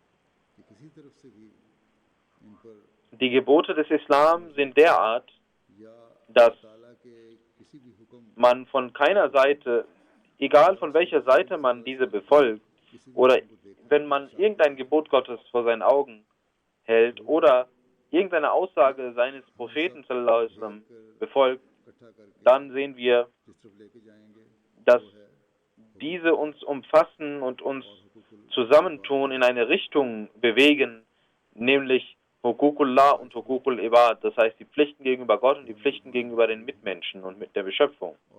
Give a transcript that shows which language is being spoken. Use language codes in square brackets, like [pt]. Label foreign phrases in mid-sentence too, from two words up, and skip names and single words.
[de] Die Gebote des Islam sind derart, dass man von keiner Seite, egal von welcher Seite man diese befolgt, oder wenn man irgendein Gebot Gottes vor seinen Augen hält oder irgendeine Aussage seines Propheten [ar] صلى الله عليه وسلم [de] befolgt, dann sehen wir, dass diese uns umfassen und uns zusammentun, in eine Richtung bewegen, nämlich Huququllah und [ar] حقوق العباد, [de] das heißt die Pflichten gegenüber Gott und die Pflichten gegenüber den Mitmenschen und mit der Beschöpfung.